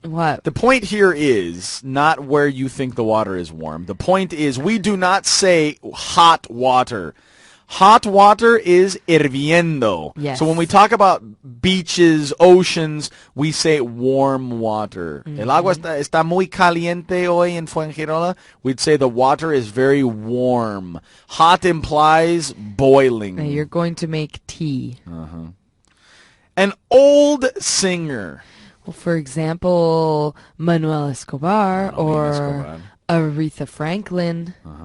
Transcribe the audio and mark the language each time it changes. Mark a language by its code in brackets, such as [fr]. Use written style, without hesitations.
[en] What? The point here is not where you think the water is warm. The point is we do not say hot water. Hot water is hirviendo. Yes. So when we talk about beaches, oceans, we say warm water. [es] El agua está muy caliente hoy en Fuengirola. [en] We'd say the water is very warm. Hot implies boiling. Now you're going to make tea. An old singer. Well, for example, Manuel Escobar or Escobar. Aretha Franklin.